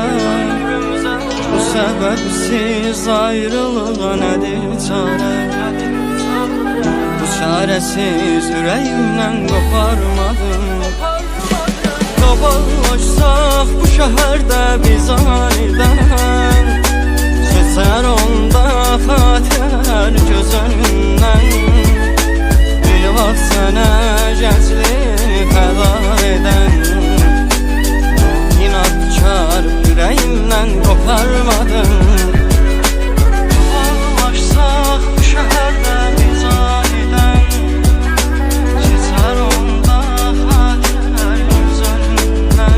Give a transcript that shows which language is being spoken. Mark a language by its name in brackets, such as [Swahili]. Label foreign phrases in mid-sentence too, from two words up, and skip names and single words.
[Turkish] Bu sebepsiz ayrılığa nedir çare? Bu çaresiz yüreğimden koparmadım. Dolaşsak bu şehirde biz aniden, geçer onda xatir göz önünden. [Azerbaijani] Bir vaxt sənə gəncliyi fəda edən, [Turkish] İnadkar yüreğimden koparmadım. Dolaşsak bu şehirde biz aniden, geçer onda xatirler göz önünden.